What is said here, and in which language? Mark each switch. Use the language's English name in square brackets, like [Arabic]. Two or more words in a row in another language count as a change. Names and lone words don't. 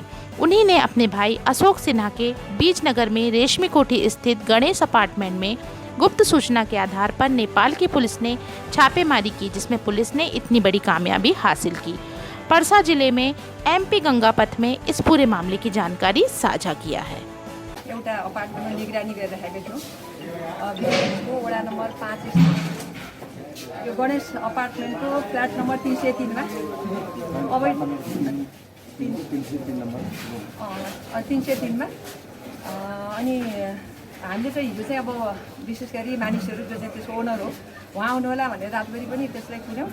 [Hindi] उन्हीं ने अपने भाई अशोक सिन्हा के बीजनगर में रेशमी कोठी स्थित गणेश अपार्टमेंट में गुप्त सूचना के आधार पर नेपाल की पुलिस ने छापेमारी की, जिसमें पुलिस ने इतनी बड़ी कामयाबी हासिल की। परसा जिले में एमपी गंगापथ में इस पूरे मामले की जानकारी साझा किया है। [Nepali] एउटा अपार्टमेन्टमा निगरानी गरिरहेको थियौँ। भिलेजको वडा नम्बर 5 यो गणेश अपार्टमेन्टको फ्ल्याट नम्बर 303 मा अवैध 303 मा अनि हामीले चाहिँ हिजो चाहिँ अब विशेष गरी मानिसहरू जो चाहिँ त्यसको ओनर हो उहाँ आउनु होला भनेर रातभरि पनि त्यसलाई कुन्यौँ।